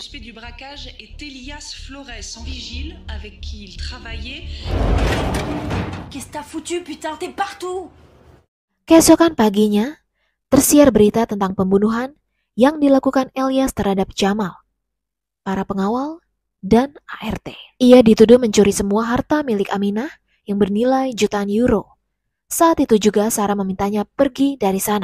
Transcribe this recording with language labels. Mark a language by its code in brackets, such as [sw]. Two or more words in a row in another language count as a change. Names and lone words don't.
[fr] du braquage est Elias Flores, en vigile avec qui il travaillait. Qu'est-ce que t'as foutu, putain? T'es partout! [id] Keesokan paginya, tersiar berita tentang pembunuhan yang dilakukan Elias terhadap Jamal, para pengawal, dan ART. Ia dituduh mencuri semua harta milik Aminah yang bernilai jutaan euro. Saat itu juga Sarah memintanya pergi dari sana.